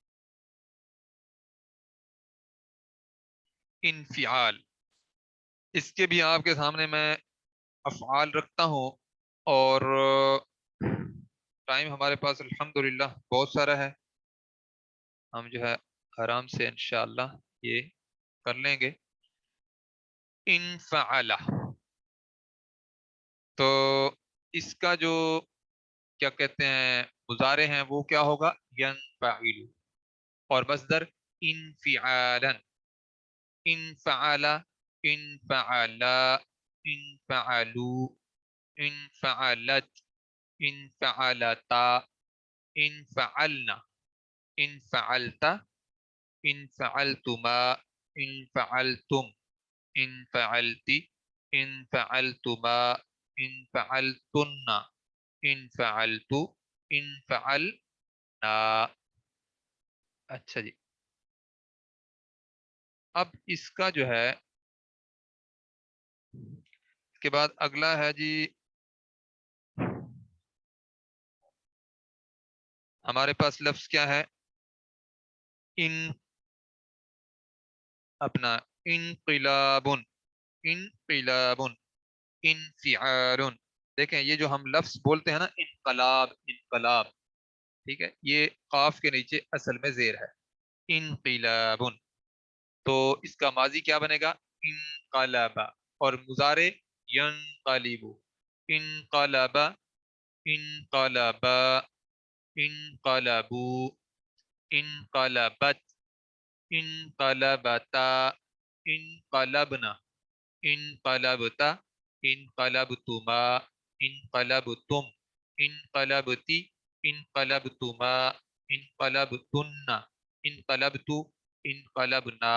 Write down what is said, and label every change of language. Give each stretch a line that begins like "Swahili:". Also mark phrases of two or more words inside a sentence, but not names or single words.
Urdu: انفعال، اس کے بھی آپ کے سامنے میں افعال رکھتا ہوں، اور ٹائم ہمارے پاس الحمدللہ بہت سارا ہے، ہم جو ہے آرام سے انشاءاللہ یہ کر لیں گے. انفعل، تو اس کا جو کیا کہتے ہیں مضارع ہیں وہ کیا ہوگا، ینفعل، اور مصدر انفعالا،
Arabic: انفعل، انفعلا، انفعلوا، انفعلت، انفعلتا، انفعلنا، انفعلت، انفعلتما، انفعلتم، انفعلت، انفعلتما، انفعلتن، انفعلت، انفعلنا.
Urdu: اچھا جی، اب اس کا جو ہے اس کے بعد اگلا ہے جی ہمارے پاس لفظ کیا ہے، ان، اپنا انقلاب، انقلاب، انفعال. دیکھیں یہ جو ہم لفظ بولتے ہیں نا، انقلاب، انقلاب، ٹھیک ہے، یہ قاف کے نیچے اصل میں زیر ہے، انقلاب. تو اس کا ماضی کیا بنے گا، انقلب، اور مضارع
Arabic: ینقلب، انقلب، انقلب، انقلبوا، انقلبت، انقلبتا، انقلبنا، انقلبت، انقلبتما، انقلبتم، انقلبتی، انقلبتما، انقلبتن، انقلبت، انقلبنا.